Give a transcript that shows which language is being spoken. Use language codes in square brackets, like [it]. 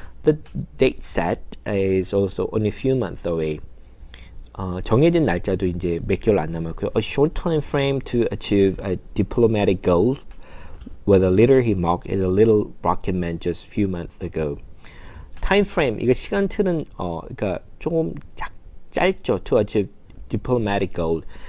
[en] The date set is also only a few months away. [ko] 정해진 날짜도 이제 몇 개월 안 남았고요. [en] A short time frame to achieve a diplomatic goal with a leader he mocked is a little rocket man just a few months ago. [ko] Time frame 이거 시간 틀은 그러니까 조금 짧죠. [en] To achieve diplomatic goal